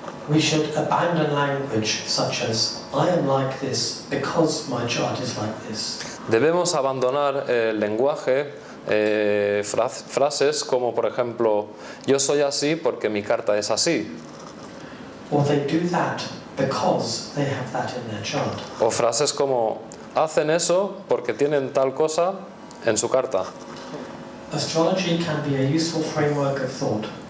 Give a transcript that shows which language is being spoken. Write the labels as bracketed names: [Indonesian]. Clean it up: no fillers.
[English] We should abandon language such as I am like this because my chart is like this. [Spanish] Debemos abandonar el lenguaje, frases como por ejemplo yo soy así porque mi carta es así. [English] Or they do that because they have that in their chart. [Spanish] O frases como hacen eso porque tienen tal cosa en su carta. [English] Astrology can be a useful framework of thought.